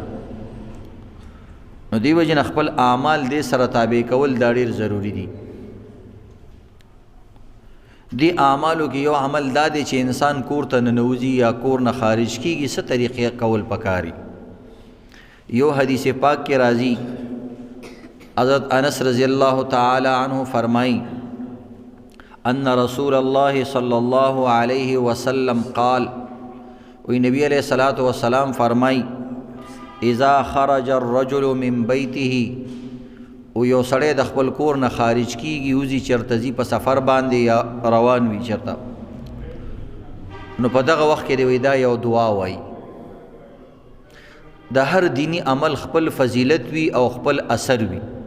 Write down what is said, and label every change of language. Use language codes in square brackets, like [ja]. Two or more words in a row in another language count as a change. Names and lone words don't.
[ps] نو دی وجه خپل اعمال دې سره تابع کول دا ډېر ضروری دي. دی اعمالو کې یو عمل دا دی چې انسان کور ته ننوځي یا کور نه خارج کیږي څه طریقې کول پکاري. یو حدیث پاک کې راځي، حضرت انس [ar] رضی اللہ تعالی عنہ [ps] فرمائی [ar] ان رسول اللہ صلی اللہ علیہ وسلم قال، [ps] وی نبی [ar] علیہ الصلوۃ والسلام [ps] فرمائی، [ar] اذا خرج الرجل من بیته، [ps] او یو سړی د خپل کور نه خارج کیږي وزي چرته ځي په سفر باندې یا روان وي چرته، نو په دغه وخت کې دی دا یو دعا وایي. د هر دینی عمل خپل فضیلت وي او خپل اثر وي.